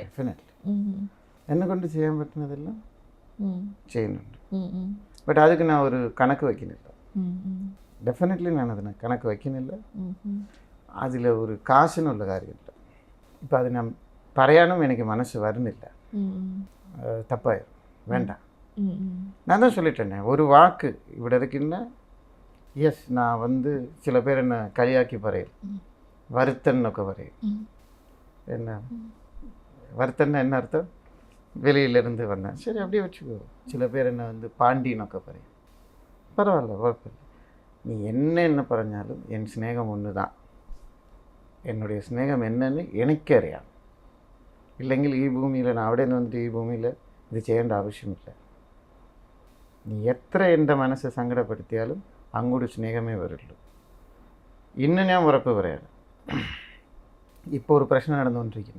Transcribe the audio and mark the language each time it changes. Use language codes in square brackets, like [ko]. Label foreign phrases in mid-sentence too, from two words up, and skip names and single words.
[ml] എന്നെ കൊണ്ട് ചെയ്യാൻ പറ്റുന്നതെല്ലാം ചെയ്യുന്നുണ്ട്. ബട്ട് അതിക്ക് ഞാൻ ഒരു കണക്ക് വയ്ക്കുന്നില്ല. ഡെഫിനറ്റ്ലി ഞാൻ അതിന് കണക്ക് വയ്ക്കുന്നില്ല. അതിൽ ഒരു കാശിനുള്ള കാര്യമില്ല. ഇപ്പം അത് ഞാൻ പറയാനും എനിക്ക് മനസ്സ് വരുന്നില്ല. [ta] தப்பாயிரும், வேண்டாம். நான் தான் சொல்லிட்டேனே ஒரு வாக்கு இப்படி இருக்குன்னா. எஸ், நான் வந்து சில பேர் என்ன [ml] കളിയാക്കി പറയും, വരുത്തന്നൊക്കെ പറയും. [ta] என்ன வருத்தன்னா என்ன அர்த்தம்? வெளியிலேருந்து வந்தேன், சரி அப்படியே வச்சுக்கோ. சில பேர் என்ன வந்து [ml] പാണ്ടിന്നൊക്കെ പറയും. [ta] பரவாயில்ல, குழப்பமில்லை. நீ என்ன പറഞ്ഞാലും என் സ്നേഹം ஒன்று தான். என்னுடைய സ്നേഹം என்னன்னு എനിക്കറിയാം. [ml] ഇല്ലെങ്കിൽ ഈ ഭൂമിയിൽ, ഞാൻ അവിടെ നിന്ന് വന്നിട്ട് ഈ ഭൂമിയിൽ ഇത് ചെയ്യേണ്ട ആവശ്യമില്ല. നീ എത്ര എൻ്റെ മനസ്സ് സങ്കടപ്പെടുത്തിയാലും അങ്ങോട്ട് സ്നേഹമേ വരുള്ളൂ. ഇന്ന് ഞാൻ ഉറപ്പ് പറയാണ്, ഇപ്പോൾ ഒരു പ്രശ്നം നടന്നുകൊണ്ടിരിക്കുന്നു.